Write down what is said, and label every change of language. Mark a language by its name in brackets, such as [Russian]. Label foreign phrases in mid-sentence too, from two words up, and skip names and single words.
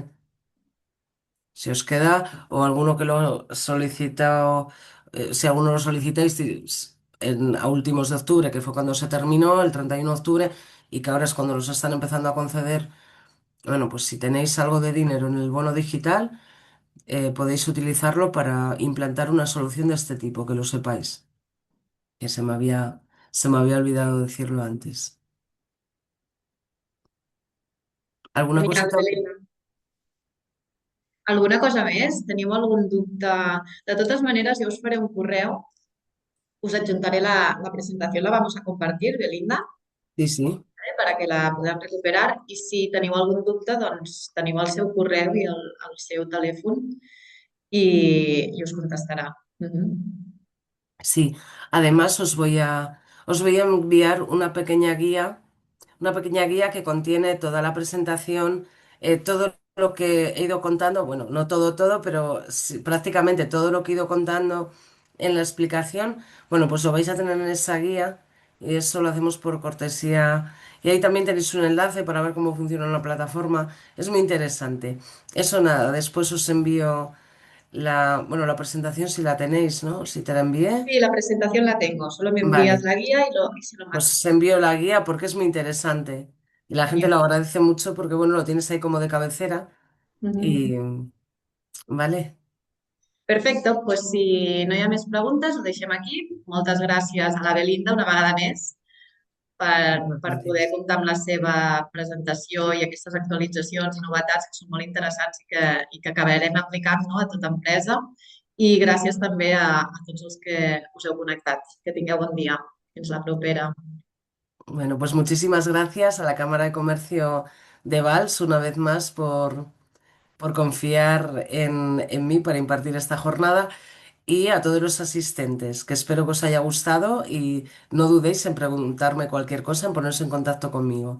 [Spanish] Si os queda, o alguno que lo solicita, si alguno lo solicitáis a últimos de octubre, que fue cuando se terminó, el 31 de octubre, y que ahora es cuando los están empezando a conceder, bueno, pues si tenéis algo de dinero en el bono digital, podéis utilizarlo para implantar una solución de este tipo, que lo sepáis, que se me había olvidado decirlo antes. ¿Alguna Genial, cosita? [Catalan] Belén. Alguna cosa més? Teniu algun dubte? De totes maneres, jo us faré un correu, us adjuntaré la presentació, [Spanish] la vamos a compartir, [Catalan] Belinda, Sí, sí. [Spanish] para que [Catalan] la podem recuperar i si teniu algun dubte, doncs teniu el seu correu i el seu telèfon i, i us contestarà. Mhm. [Spanish] Sí, además Os voy a enviar una pequeña guía que contiene toda la presentación, todo lo que he ido contando, bueno, no todo, todo, pero prácticamente todo lo que he ido contando en la explicación, bueno, pues lo vais a tener en esa guía y eso lo hacemos por cortesía. Y ahí también tenéis un enlace para ver cómo funciona la plataforma. Es muy interesante. Eso nada, después os envío bueno, la presentación si la tenéis, ¿no? Si te la envié. Sí, la presentación la tengo, solo me envías Vale. la guía y se lo Pues mando. os envío la guía porque es muy interesante y la gente lo Genial. agradece mucho porque, bueno, lo tienes ahí como de cabecera y, Mhm. vale, [Catalan] Perfecte, doncs si no hi ha més preguntes, ho deixem aquí. Moltes gràcies a la Belinda una vegada més [Spanish] muchas [Catalan] per poder [Spanish] gracias. [Catalan] comptar amb la seva presentació i aquestes actualitzacions i novetats que són molt interessants i que acabarem aplicant, no, a tota empresa. I gràcies també a tots els que us heu connectat. Que tingueu bon dia. Fins la propera. [Spanish] Bueno, pues muchísimas gracias a la Cámara de Comercio de Vals una vez más por confiar en mí para impartir esta jornada y a todos los asistentes, que espero que os haya gustado y no dudéis en preguntarme cualquier cosa, en ponerse en contacto conmigo.